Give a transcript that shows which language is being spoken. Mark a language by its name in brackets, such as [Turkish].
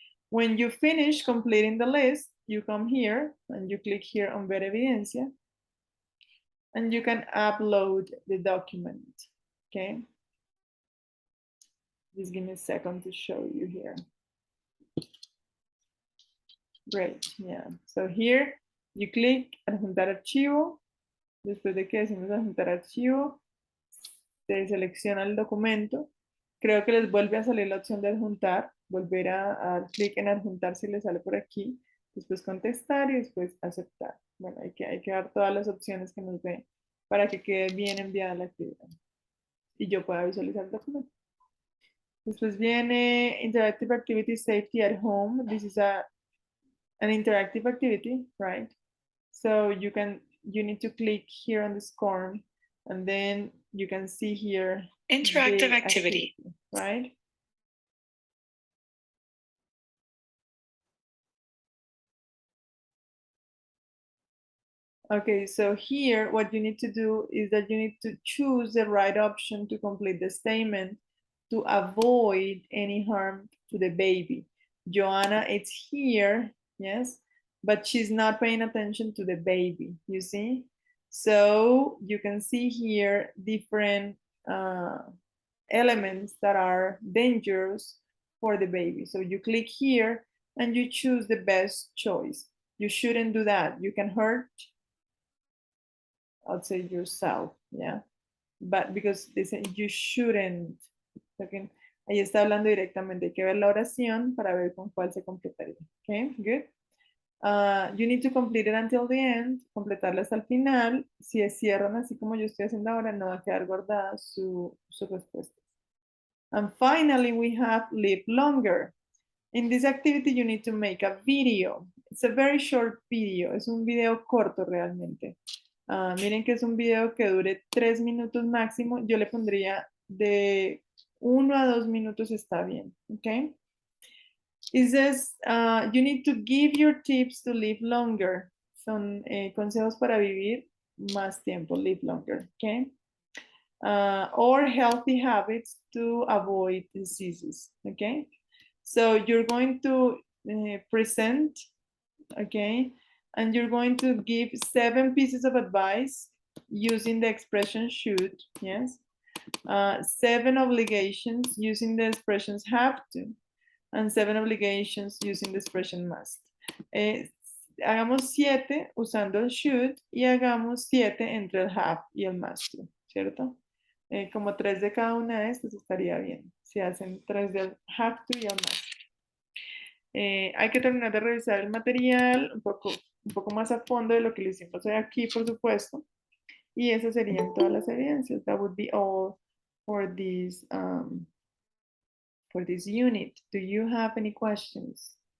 [English] When you finish completing the list, you come here and you click here on Ver Evidencia, and you can upload the document. Okay. Just give me a second to show you here. Great, yeah. So here you click [Spanish] adjuntar archivo. Después de que decimos adjuntar archivo, se selecciona el documento. Creo que les vuelve a salir la opción de adjuntar. Volver a dar clic en adjuntar si les sale por aquí. Después contestar y después aceptar. Bueno, hay que dar todas las opciones que nos dé para que quede bien enviada la actividad. Y yo pueda visualizar el documento. Después viene Interactive Activity Safety at Home. [English] This is an interactive activity, right? So you need to click here on the scorn, and then you can see here Interactive the activity. right? Okay, so here what you need to do is that you need to choose the right option to complete the statement to avoid any harm to the baby. Joanna, it's here, yes, but she's not paying attention to the baby, you see? So you can see here different elements that are dangerous for the baby. So you click here and you choose the best choice. You shouldn't do that. You can hurt, I'll say yourself, yeah. But because they say you shouldn't. Okay. [Spanish] Ahí está hablando directamente. Hay que ver la oración para ver con cuál se completaría. [English] Okay, good. You need to complete it until the end. [Spanish] Completarla hasta el final. Si cierran así como yo estoy haciendo ahora, no va a quedar guardada su respuesta. [English] And finally, we have live longer. In this activity, you need to make a video. It's a very short video. [Spanish] Es un video corto realmente. Miren que es un video que dure 3 minutos máximo. Yo le pondría de 1 a 2 minutos está bien. [English] Okay. It says you need to give your tips to live longer. [Spanish] Son consejos para vivir más tiempo, live longer. [English] Okay. Or healthy habits to avoid diseases. Okay. So you're going to present, okay, and you're going to give 7 pieces of advice using the expression should, yes. 7 obligations using the expressions have to, and 7 obligations using the expression must. [Spanish] Hagamos 7 usando el should y hagamos 7 entre el have y el must, ¿cierto? Como 3 de cada una de estas estaría bien. Si hacen 3 del have to y el must. Hay que terminar de revisar el material un poco más a fondo de lo que lo hicimos hoy aquí, por supuesto. Y esas serían todas las evidencias. [English] That would be all for this unit. Do you have any questions?